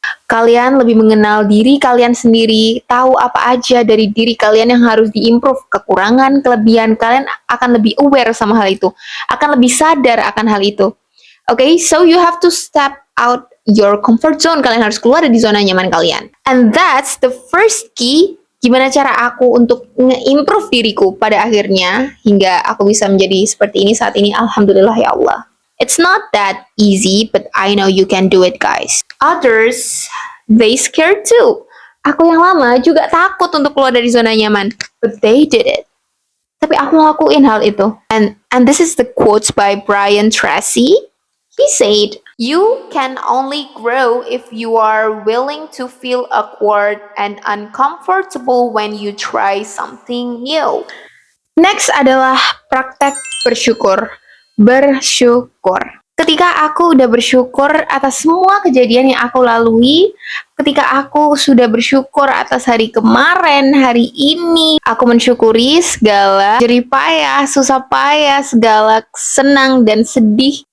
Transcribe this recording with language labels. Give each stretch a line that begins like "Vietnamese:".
Indonesian: Kalian lebih mengenal diri kalian sendiri, tahu apa aja dari diri kalian yang harus diimprove, kekurangan, kelebihan, kalian akan lebih aware sama hal itu, akan lebih sadar akan hal itu.
English: Okay, so you have to step out your comfort zone,
Indonesian: kalian harus keluar dari zona nyaman kalian.
English: And that's the first key,
Indonesian: gimana cara aku untuk nge-improve diriku pada akhirnya, hingga aku bisa menjadi seperti ini saat ini, alhamdulillah ya Allah.
English: It's not that easy, but I know you can do it, guys. Others, they scared too.
Indonesian: Aku yang lama juga takut untuk keluar dari zona nyaman,
English: but they did it.
Indonesian: Tapi aku ngelakuin hal itu.
English: And this is the quotes by Brian Tracy. He said, "You can only grow if you are willing to feel awkward and uncomfortable when you try something new."
Indonesian: Next adalah praktek bersyukur. Bersyukur. Ketika aku udah bersyukur atas semua kejadian yang aku lalui, ketika aku sudah bersyukur atas hari kemarin, hari ini, aku mensyukuri segala jerih payah, susah payah, segala senang dan sedih.